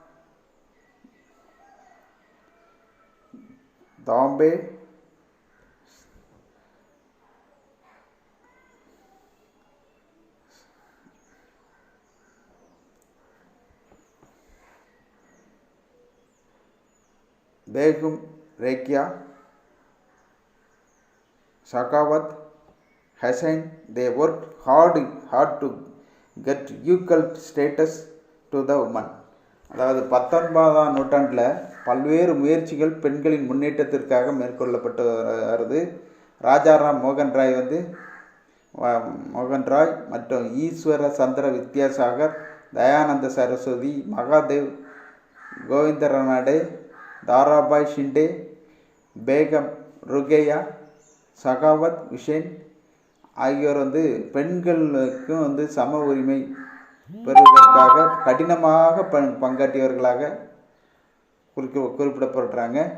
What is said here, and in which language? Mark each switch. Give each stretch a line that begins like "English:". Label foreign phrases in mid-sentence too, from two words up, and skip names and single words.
English: Dambe, Begum Rekia, Sakawat, Hussain. They worked hard to get equal status to the woman.
Tamil: அதாவது 19ஆம் நூற்றாண்டில் பல்வேறு முயற்சிகள் பெண்களின் முன்னேற்றத்திற்காக மேற்கொள்ளப்பட்டு வருது. ராஜாராம் மோகன் ராய் மற்றும் ஈஸ்வர சந்திர வித்யாசாகர், தயானந்த சரஸ்வதி, மகாதேவ் கோவிந்தரநாடே, தாராபாய் ஷிண்டே, பேகம் ருகேயா, சகாவத் ஹுசேன் ஆகியோர் பெண்களுக்கும் சம உரிமை பெறுவதற்காக கடினமாக பங்காற்றியவர்களாக குறிப்பிடப்படுறாங்க.